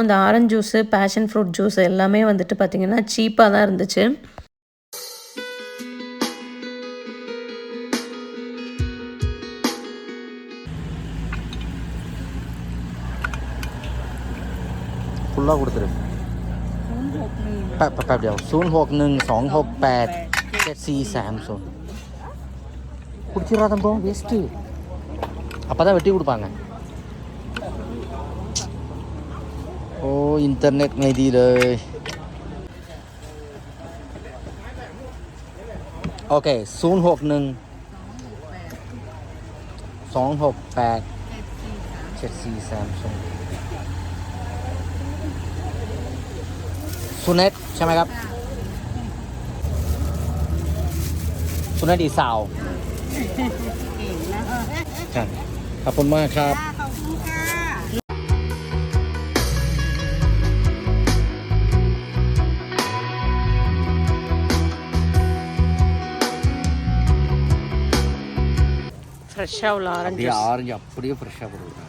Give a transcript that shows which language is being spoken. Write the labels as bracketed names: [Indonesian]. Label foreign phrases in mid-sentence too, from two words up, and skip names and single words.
[Tamil] இந்த ஆரஞ்சு ஜூஸு, பேஷன் ஃப்ரூட் ஜூஸ் எல்லாமே வந்துட்டு பார்த்திங்கன்னா சீப்பாக தான் இருந்துச்சு. ஃபுல்லாக கொடுத்துரு. [Thai] แป๊บเดียว [Tamil] 061-268-7430 குடிச்சிடா தம்பம், வேஸ்ட்டு. அப்போ தான் வெட்டி கொடுப்பாங்க. [Thai] ஓ இன்டர்நெட் ไม่ดีเลย โอเค 061-268-7430 สุเนตใช่ไหมครับสุเนตอีสาวครับขอบคุณมากครับ [Tamil] ஃப்ரெஷ்ஷாக உள்ள ஆரஞ்சு ஆரஞ்சு அப்படியே ஃப்ரெஷ்ஷாக கொடுக்குறாங்க.